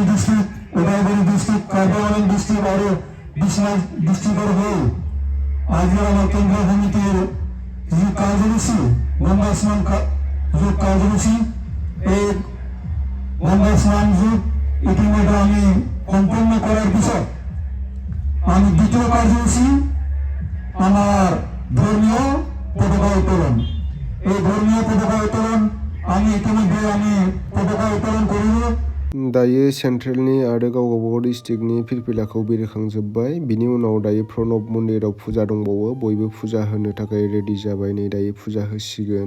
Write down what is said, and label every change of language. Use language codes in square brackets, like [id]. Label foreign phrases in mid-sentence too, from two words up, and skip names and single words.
[as] ডিষ্ট্ৰিক্ট ওদালগুৰি ডিষ্ট্ৰিক্ট কাৰ্বি আংলং ডিষ্ট্ৰিক্ট আৰু বিশ্বনাথ ডিষ্ট্ৰিক্টৰ হৈ আজি আমাৰ কেন্দ্ৰীয় সমিতিৰ যি কাৰ্যসূচী গংগা স্নান যোগ কাৰ্যসূচী এই গংগা স্নান যোগ ইতিমধ্যে আমি সম্পূৰ্ণ কৰাৰ পিছত আমি দ্বিতীয় কাৰ্যসূচী আমাৰ ধৰ্মীয় পতাকা উত্তোলন। এই ধর্মীয় পতাকা উত্তোলন আমি ইতিমধ্যে পতাকা উত্তোলন করিলো। [brx] दायो सेन्ट्रेलनि आरो गावबागाव डिस्ट्रिक्टनि फिरफिलाखौ बेरेखांजोब्बाय। बिनि उनाव दायो प्रणब मन्दिराव फुजा दंबावो। बयबो फुजा होनो थाखाय रेडि जाबाय। नै दायो फुजा होसिगोन।